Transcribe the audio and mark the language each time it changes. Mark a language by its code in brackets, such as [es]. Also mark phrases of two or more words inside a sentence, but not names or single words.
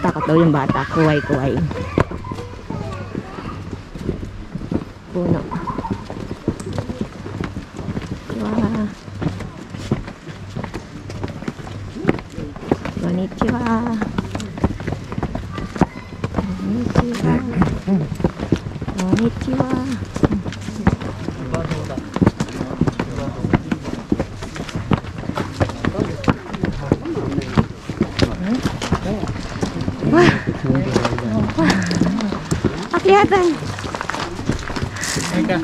[tl] Ikaw yung bata. Kuway-kuway. Puno. Wow. [ja] Konnichiwa. Konnichiwa. Konnichiwa. [tl] Akyatan. Teka.